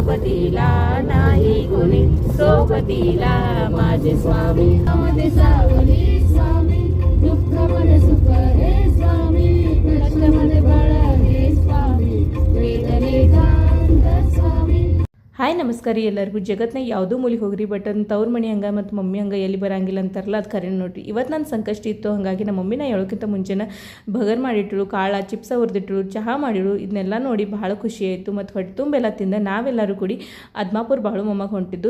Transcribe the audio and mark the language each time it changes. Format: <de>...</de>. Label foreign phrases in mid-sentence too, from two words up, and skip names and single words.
<mr>सोबतीला नाही कोणी, सोबतीला माझे स्वामी. मध्ये सावली स्वामी, दुःख मध्ये सुख हे स्वामी, कष्टामध्ये बळ हे स्वामी, वेदनेचा अंत स्वामी.</mr> <kn>ಹಾಯ್ ನಮಸ್ಕಾರ ರೀ ಎಲ್ಲರಿಗೂ. ಜಗತ್ನಾಗ ಯಾವುದೂ ಮೂಲಿಗೆ ಹೋಗ್ರಿ ಬಟ್ ತವ್ರ ಮನೆ ಹಂಗೆ ಮತ್ತು ಮಮ್ಮಿ ಹಂಗೆ ಎಲ್ಲಿ ಬರಂಗಿಲ್ಲ ಅಂತಾರಲ್ಲ, ಅದು ಖರೆ ನೋಡ್ರಿ. ಇವತ್ತು ನನ್ನ ಸಂಕಷ್ಟ ಇತ್ತು, ಹಾಗಾಗಿ ನಮ್ಮ ಮಮ್ಮಿನ ಹೇಳೋಕ್ಕಿಂತ ಮುಂಚೆನ ಬಗರ್ ಮಾಡಿಟ್ರು, ಕಾಳ ಚಿಪ್ಸ ಹುರಿದಿಟ್ರು, ಚಹಾ ಮಾಡಿರು. ಇದನ್ನೆಲ್ಲ ನೋಡಿ ಭಾಳ ಖುಷಿ ಆಯಿತು. ಮತ್ತು ಹೊಟ್ಟೆ ತುಂಬೆಲ್ಲ ತಿಂದ ನಾವೆಲ್ಲರೂ ಕೂಡಿ ಅದ್ಮಾಪುರ ಬಾಳು ಮೊಮ್ಮಗ ಹೊಂಟಿದ್ದು.</kn>